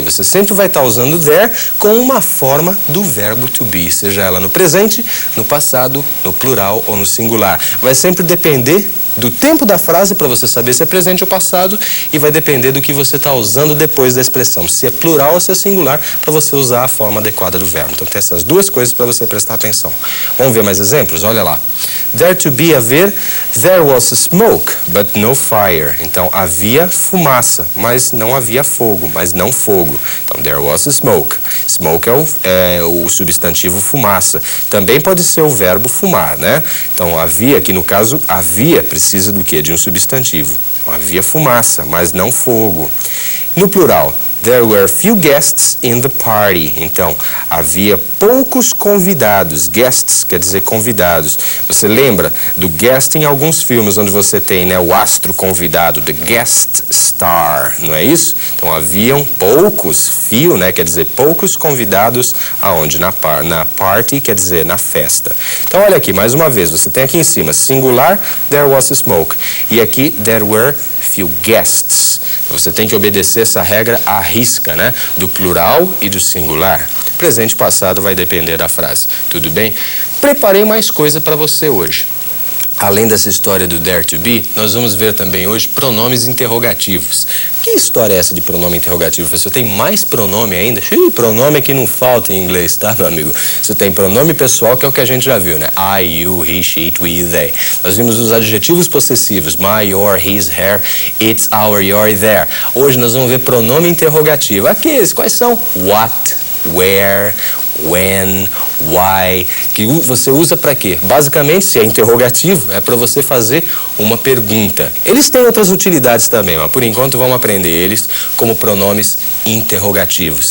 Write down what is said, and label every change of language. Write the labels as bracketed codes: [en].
[pt] Você sempre vai estar usando there com uma forma do verbo to be, seja ela no presente, no passado, no plural ou no singular. Vai sempre depender do tempo da frase para você saber se é presente ou passado, e vai depender do que você está usando depois da expressão, se é plural ou se é singular, para você usar a forma adequada do verbo. Então tem essas duas coisas para você prestar atenção. Vamos ver mais exemplos? Olha lá. There to be, haver. [en] There was smoke, but no fire. [pt] Então havia fumaça, mas não havia fogo, mas não fogo. Então [en] there was smoke. [pt] Smoke é o substantivo fumaça. Também pode ser o verbo fumar, né? Então havia, aqui no caso, havia precisa do quê? De um substantivo. Então, havia fumaça, mas não fogo. No plural, [en] there were few guests in the party. [pt] Então, havia poucos convidados. Guests quer dizer convidados. Você lembra do guest em alguns filmes, onde você tem, né, o astro convidado, [en] the guest star, [pt] não é isso? Então, haviam poucos, few, né, quer dizer poucos convidados, aonde? Na party, quer dizer na festa. Então, olha aqui, mais uma vez, você tem aqui em cima, singular, [en] there was smoke. [pt] E aqui, [en] there were few guests. [pt] Então, você tem que obedecer essa regra à risca, né? Do plural e do singular. Presente e passado vai depender da frase. Tudo bem? Preparei mais coisa para você hoje. Além dessa história do dare to be, nós vamos ver também hoje pronomes interrogativos. Que história é essa de pronome interrogativo, professor? Tem mais pronome ainda? Pronome que não falta em inglês, tá, meu amigo? Você tem pronome pessoal, que é o que a gente já viu, né? [en] I, you, he, she, it, we, they. [pt] Nós vimos os adjetivos possessivos. [en] My, your, his, her, it's, our, your, their. [pt] Hoje nós vamos ver pronome interrogativo. Aqueles, quais são? What, where, when, why, que você usa para quê? Basicamente, se é interrogativo, é para você fazer uma pergunta. Eles têm outras utilidades também, mas por enquanto vamos aprender eles como pronomes interrogativos.